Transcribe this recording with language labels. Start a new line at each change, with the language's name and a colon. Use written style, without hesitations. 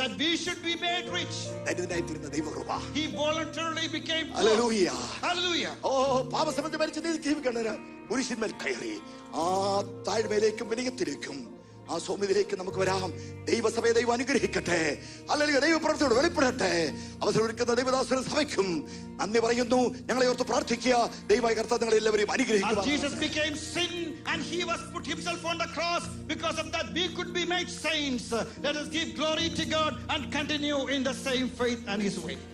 English: that we should be made rich,
Malayalam: ദരിദ്രനായിത്തീരുന്ന ദൈവകൃപ.
English: he voluntarily became poor.
Malayalam: Hallelujah.
English: Hallelujah.
Malayalam: ഓ, പാപസംബന്ധം മരിച്ച ജീവിക്കേണ്ടതിന് പുരുഷന്മേൽ കയറി ആ താഴ്മയിലേക്കും വിനയത്തിലേക്കും ആ സൗമ്യതയിലേക്ക് നമുക്ക് വരാം. ദൈവസഭയെ ദൈവം അനുഗ്രഹിക്കട്ടെ. അല്ലെങ്കിൽ ദൈവപ്രവൃത്തിയോട് വെളിപ്പെടട്ടെ. അവസരം ഒരുക്കുന്ന ദൈവദാസനും സഭയ്ക്കും നന്ദി പറയുന്നു. ഞങ്ങളെ ഓർത്ത് പ്രാർത്ഥിക്കുക. ദൈവമായ കർത്താവ് നിങ്ങളെ എല്ലാവരെയും അനുഗ്രഹിക്കുക.
English: As Jesus became sin and he was put himself on the cross, because of that we could be made saints. Let us give glory to God and continue in the same faith and his way.